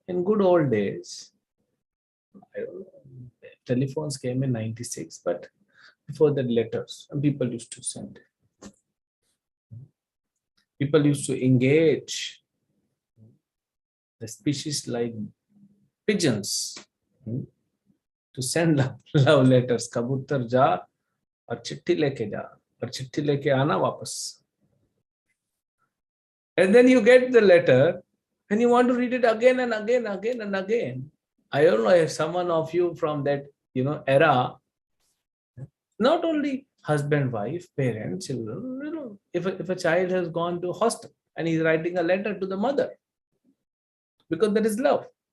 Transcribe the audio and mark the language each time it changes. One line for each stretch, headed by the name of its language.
English: In good old days, I don't know, telephones came in 96, but before that letters, and people used to send. People used to engage the species like pigeons to send love letters.
Hindi: कबूतर जा और चिट्ठी लेके जा और चिट्ठी लेके आना वापस.
English: And then you get the letter and you want to read it again and again, again and again. I don't know if someone of you from that era, not only husband, wife, parents, children, if a child has gone to hostel and he's writing a letter to the mother, because that is love.